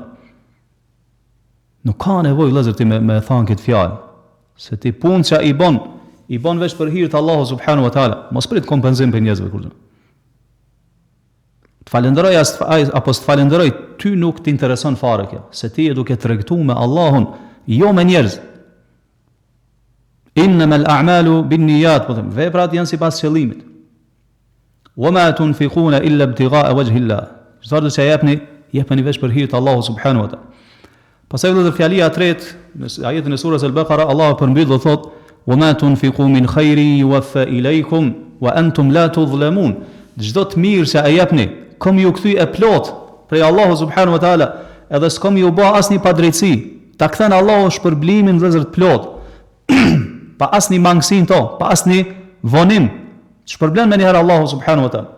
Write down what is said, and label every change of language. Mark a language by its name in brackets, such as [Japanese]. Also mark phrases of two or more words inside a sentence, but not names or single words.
[Albanian] Nuk ka nevojë vëllezër ti me thanë këtë fjalë, se ti punë që i bon veç për hir të Allahu [Arabic] سبحانه وتعالى, [Albanian] mos prit kompenzim për njerëzve kurrë. Të falenderoj apo të falenderoj, ty nuk t'intereson fare kjo, se ti e duke tregtuar me Allahun, jo me njerëz. [Arabic] إنما الأعمال بالنيات, [Albanian] po them, veprat janë sipas qëllimit. [Arabic] وما تنفقون إلا ابتغاء وجه الله. [Albanian] Çfarë që jepni veç për hir të Allahut [Arabic] سبحانه وتعالى. [Albanian] Pastaj edhe fjalia e tretë, në ajetin e surës Al-Baqara, Allahu përmbyll dhe thotë: [Arabic] "وما تنفقوا من خير يوف إليكم وأنتم لا تظلمون." [Albanian] Çdo të mirë që e jepni, kom ju kthy e plot prej Allahu [Arabic] سبحانه وتعالى, [Albanian] edhe s'kom ju bë asnjë padrejtësi. Ta kthen Allahu shpërblimin vëllezër të plot. Pa asnjë mangësi to, pa asnjë vonim. Shpërblen me njëherë Allahu [Arabic] سبحانه وتعالى.